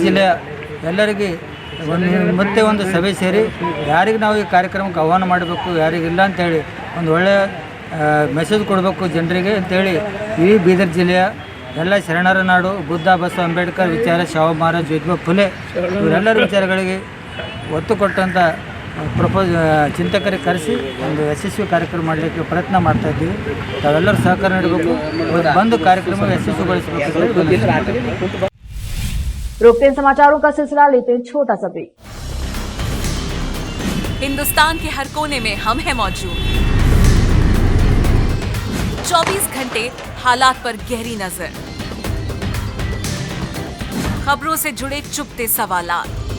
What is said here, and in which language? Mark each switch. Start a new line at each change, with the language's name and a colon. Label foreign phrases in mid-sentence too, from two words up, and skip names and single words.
Kannada: ಜಿಲ್ಲೆಯ ಎಲ್ಲರಿಗೆ ಮತ್ತೆ ಒಂದು ಸಭೆ ಸೇರಿ ಯಾರಿಗೆ ನಾವು ಈ ಕಾರ್ಯಕ್ರಮಕ್ಕೆ ಆಹ್ವಾನ ಮಾಡಬೇಕು, ಯಾರಿಗಿಲ್ಲ ಅಂಥೇಳಿ ಒಂದು ಒಳ್ಳೆಯ ಮೆಸೇಜ್ ಕೊಡಬೇಕು ಜನರಿಗೆ ಅಂಥೇಳಿ ಈ ಬೀದರ್ ಜಿಲ್ಲೆಯ ಎಲ್ಲ ಶರಣರ ನಾಡು ಬುದ್ಧ ಬಸವ ಅಂಬೇಡ್ಕರ್ ವಿಚಾರ ಶಾಹು ಮಹಾರಾಜ್ ಜ್ಯೋತಿಬಾ ಫುಲೆ ಇವರೆಲ್ಲರ ವಿಚಾರಗಳಿಗೆ ಒತ್ತು ಕೊಟ್ಟಂಥ ಚಿಂತಕರಿಗೆ ಕರೆಸಿ ಒಂದು ಯಶಸ್ವಿ ಕಾರ್ಯಕ್ರಮ ಮಾಡಲಿಕ್ಕೆ ಪ್ರಯತ್ನ ಮಾಡ್ತಾ ಇದ್ದೀವಿ. ತಾವೆಲ್ಲರೂ ಸಹಕಾರ ನೀಡಬೇಕು, ಬಂದು ಕಾರ್ಯಕ್ರಮ ಯಶಸ್ವಿಗೊಳಿಸಬೇಕು.
Hindi: रोकते हैं समाचारों का सिलसिला, लेते हैं छोटा सा ब्रेक। हिंदुस्तान के हर कोने में हम हैं मौजूद, 24 घंटे हालात पर गहरी नजर, खबरों से जुड़े चुपते सवालात